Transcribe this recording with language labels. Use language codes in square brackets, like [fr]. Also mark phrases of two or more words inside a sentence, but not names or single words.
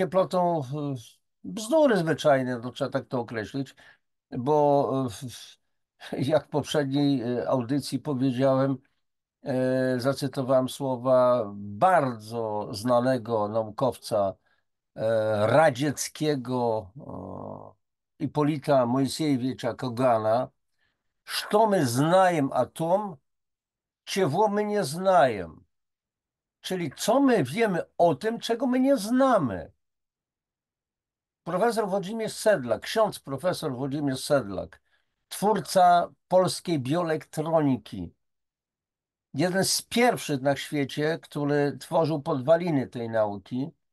[pl] plotą bzdury zwyczajne, to trzeba tak to określić, bo jak w poprzedniej audycji powiedziałem, zacytowałem słowa bardzo znanego naukowca radzieckiego Ipolita Mojsiejewicza Kogana, [ru] что мы знаем о том, [pl] czego my nie знаем. Czyli co my wiemy o tym, czego my nie znamy. Profesor Włodzimierz Sedlak, ksiądz profesor Włodzimierz Sedlak, twórca polskiej bioelektroniki, jeden z pierwszych na świecie, który tworzył podwaliny tej nauki,